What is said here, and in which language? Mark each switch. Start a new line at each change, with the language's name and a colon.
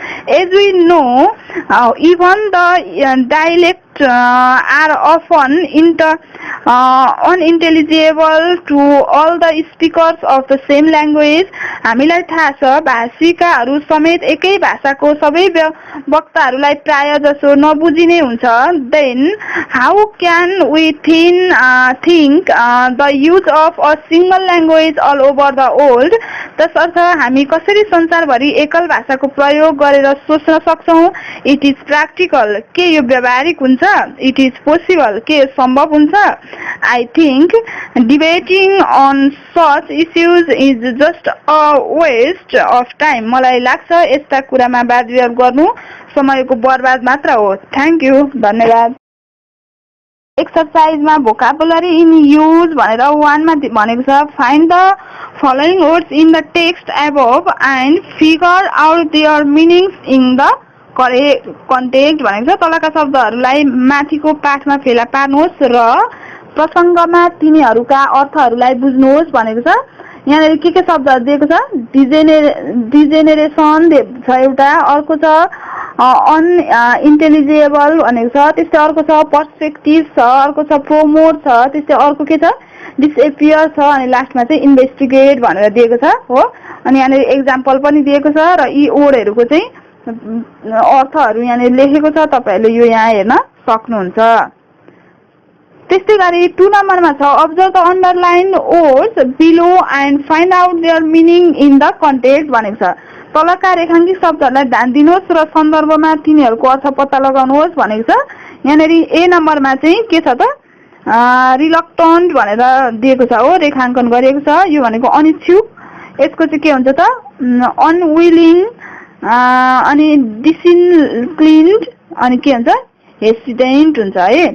English: As we know, even the dialect are often unintelligible to all the speakers of the same language.
Nepali: हामीलाई थाहा छ भाषिकाहरू समेत एकै भाषाको सबै वक्ताहरूलाई प्राय जसो नबुझिने हुन्छ.
English: Then how can we think the use of a single language all over the world?
Nepali: तसर्थ हामी कसरी संसारभरि एकल भाषाको प्रयोग गरेर सोच्न सक्छौं?
English: It is practical.
Nepali: के यो व्यावहारिक हुन्छ?
English: It is possible.
Nepali: के यो सम्भव हुन्छ?
English: I think debating on such issues is just a waste of time.
Nepali: मलाई लाग्छ यस्ता कुरामा वादविवाद गर्नु समयको बर्बाद मात्र हो.
English: Thank you.
Nepali: धन्यवाद. एक्सरसाइजमा
English: vocabulary in use
Nepali: भनेर 1 मा भनेको छ.
English: Find the following words in the text above and figure out their meanings in the correct context
Nepali: भनेको छ. तलका शब्दहरूलाई माथिको पाठमा फेला पार्नुहोस् र प्रसङ्गमा तिनीहरूका अर्थहरूलाई बुझ्नुहोस् भनेको छ. यहाँ के शब्दहरू दिएको छ? डिजेनेरेसन छ एउटा, अर्को छ अनइन्टेलिजिबल भनेको छ, त्यस्तै अर्को छ पर्सपेक्टिभ छ, अर्को छ प्रोमोट छ, त्यस्तै अर्को के छ डिसएपियर छ, अनि लास्टमा चाहिँ इन्भेस्टिगेट भनेर दिएको छ हो. अनि यहाँ एक्जाम्पल पनि दिएको छ र यी वर्डहरूको चाहिँ अर्थहरू यहाँ लेखेको छ. तपाईहरुले यो यहाँ हेर्न सक्नुहुन्छ. त्यस्तै गरी 2 नम्बरमा छ
English: observe the underlined words below and find out their meaning in the context
Nepali: भनेको छ. तलका रेखाङ्कित शब्दहरूलाई ध्यान दिनुहोस् र सन्दर्भमा तिनीहरूको अर्थ पत्ता लगाउनुहोस् भनेको छ. यहाँ ए नम्बरमा चाहिँ के छ त रिलक्टन्ट भनेर दिएको छ हो, रेखाङ्कन गरिएको छ. यो भनेको अनिच्छुक. यसको चाहिँ के हुन्छ त अनविलिङ, अनि डिसिन्क्लिन्ड, अनि के हुन्छ हेसिटेन्ट हुन्छ है.